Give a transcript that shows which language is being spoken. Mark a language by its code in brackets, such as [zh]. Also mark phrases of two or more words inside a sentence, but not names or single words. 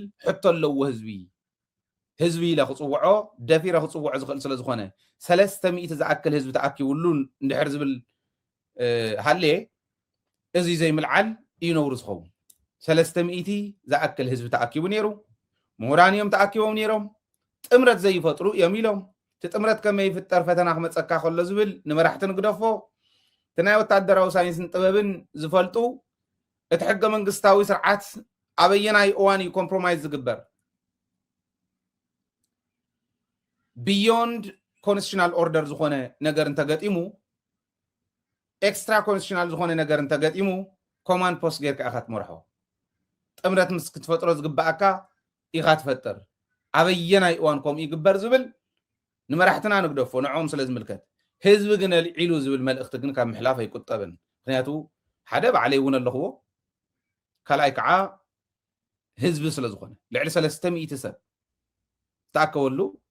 [ti] ሕቶ ኣለዎ ህዝቢ ኢለ ክፅውዖ ደፊረ ክፅውዖ ዝኽእል ስለ ዝኾነ 300 ዝኣክል ህዝቢ ተኣኪቡሉ እንድሕር ዝብል ሃልየ እዚ ዘይምልዓል እዩ ነውሩ ዝኸውን 300 ዝኣክል ህዝቢ ተኣኪቡ ነይሩ ምሁራን እዮም ተኣኪቦም ነይሮም ጥምረት ዘይፈጥሩ እዮም ኢሎም እቲ ጥምረት ከመይ ይፍጠር ፈተና ክመፀካ ከሎ ዝብል ንመራሕቲ ንግደፎ እቲ ናይ ወታደራዊ ሳይንስን ጥበብን ዝፈልጡ እቲ ሕገ መንግስታዊ ስርዓት ኣበየናይ እዋን እዩ ኮምፕሮማይዝ ዝግበር [en] beyond constitutional order [ti] ዝኾነ ነገር እንተገጢሙ [en] extra constitutional [ti] ዝኾነ ነገር እንተገጢሙ [en] command post [ti] ጌርካ ኢኻ ትመርሖ ጥምረት ምስ ክትፈጥሮ ዝግባእካ ኢኻ ትፈጥር ኣበየናይ እዋን ከምኡ ይግበር ዝብል ንመራሕትና ንግደፎ ንዖም ስለ ዝምልከት ህዝቢ ግን ልዒሉ ዝብል መልእኽቲ ግን ካብ ምሕላፍ ኣይቁጠብን ምክንያቱ ሓደ ባዕለይ እውን ኣለኽዎ ካልኣይ ከዓ ህዝቢ ስለ ዝኾነ ልዕሊ 300 ሰብ ተኣከበሉ